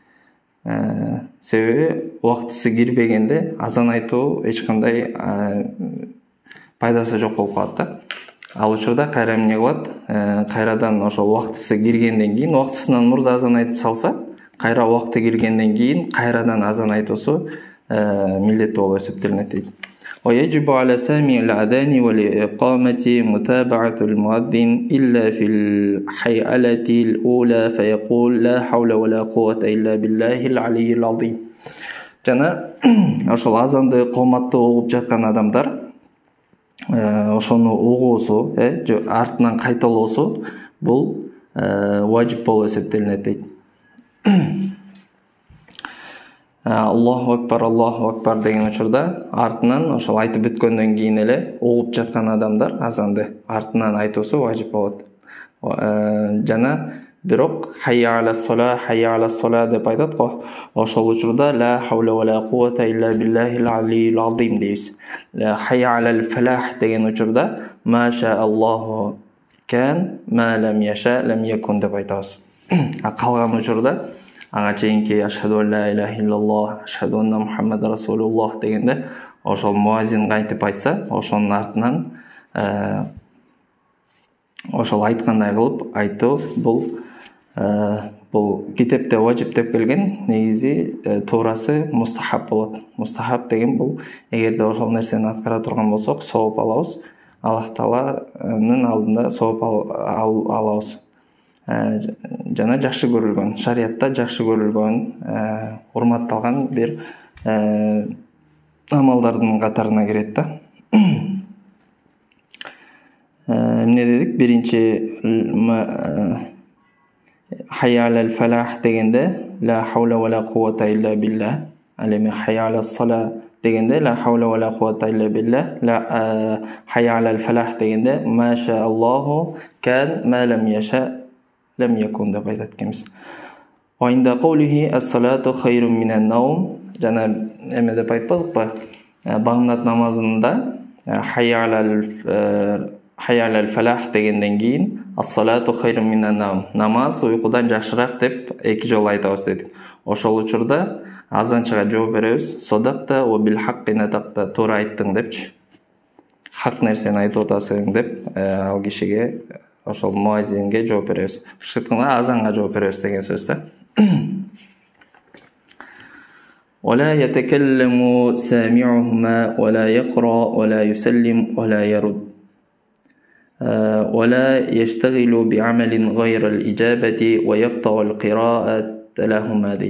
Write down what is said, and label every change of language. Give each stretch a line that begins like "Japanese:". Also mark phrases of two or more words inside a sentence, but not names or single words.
Kyrgyz: Себеби убактысы кирбегенде азан айтуу эч кандай пайдасы жок болуп калат да. Ал учурда кайра эмне кылат? Кайрадан ошол убактысы киргенден кийин, убактысынан мурда азан айтып салса, кайра убакты киргенден кийин кайрадан азан айтуусу милдеттүү болуп эсептелинет дейт.
Arabic: ويجب على سامع الأذان والإقامة متابعة المؤذن إلا في الحيئلة الأولى فيقول لا حول ولا قوة إلا بالله العلي العظيم.
Kyrgyz: Жана ошол азанды кооматтуу угуп жаткан адамдар ошону угуусу, артынан кайталоосу бул важип болуп эсептелинет дейт.
Arabic: الله أكبر
Kyrgyz: деген учурда артынан ошол айтып бүткөндөн кийин эле угуп жаткан адамдар азанды артынан айтуусу важип болот. Жана бирок
Arabic: حي على الصلاة
Kyrgyz: деп айтат го. Ошол учурда
Arabic: لا حول ولا قوة إلا بالله العلي العظيم
Kyrgyz: дейбиз.
Arabic: حي على الفلاح
Kyrgyz: деген учурда
Arabic: ما شاء الله كان ما لم يشأ لم يكن
Kyrgyz: деп айтабыз. Калган учурда ага чейинки
Arabic: أشهد لا إله إلا الله, أشهد أن محمد رسول الله
Kyrgyz: дегенде ошол муазин кантип айтса, ошонун артынан ошол айткандай кылып айтуу бул китепте важип деп келген, негизи туурасы мустахаб болот. Мустахаб деген бул эгерде ошол нерсени аткара турган болсок, сооп алабыз. Аллах Тааланын алдында сооп алабыз. Жана жакшы көрүлгөн, шариятта жакшы көрүлгөн, урматталган бир амалдардын катарына кирет да. Эмне дедик? Биринчи
Arabic: حي على الفلاح
Kyrgyz: дегенде
Arabic: لا حول ولا قوة إلا بالله.
Kyrgyz: Ал эми
Arabic: حي على الصلاة
Kyrgyz: дегенде
Arabic: لا حول ولا قوة إلا بالله.
Kyrgyz: Ла
Arabic: حي على الفلاح
Kyrgyz: дегенде
Arabic: ما شاء الله كان ما لم يشأ لم يكن
Kyrgyz: деп айтат экенбиз.
Arabic: وعند قوله الصلاة خير من النوم.
Kyrgyz: жана эме деп айтпадыкпы, багынат намазында
Arabic: حي على الفلاح
Kyrgyz: дегенден кийин
Arabic: الصلاة خير من النوم,
Kyrgyz: намаз уйкудан жакшыраак деп 2 жолу айтабыз дедик. Ошол учурда азанчыга жооп беребиз:
Arabic: صدقت وبالحق نطقت,
Kyrgyz: туура айттың депчи. Хак нерсени айтып атасың деп ал кишиге, ошол муазинге жооп беребиз. Шыкканда азанга жооп беребиз деген сөз да.
Arabic: ولا يتكلم سامعهما ولا يقرأ ولا يسلم ولا يرد ولا يشتغل بعمل غير الإجابة ويقطع القراءة لهما دي.